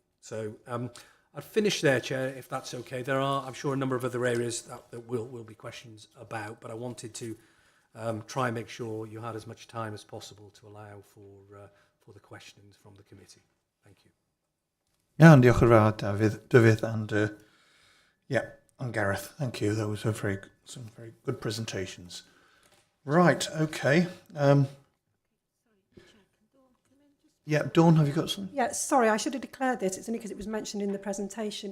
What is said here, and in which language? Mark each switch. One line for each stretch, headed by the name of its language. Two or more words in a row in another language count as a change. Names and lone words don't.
English: So I'd finish there, Chair, if that's okay. There are, I'm sure, a number of other areas that will be questions about, but I wanted to try and make sure you had as much time as possible to allow for the questions from the committee. Thank you. Yeah, and
Welsh: diolch yn fawr,
English: David, and and Gareth. Thank you. Those were some very good presentations. Right, okay. Dawn, have you got some? Yeah, sorry, I should have declared this. It's only because it was mentioned in the presentation.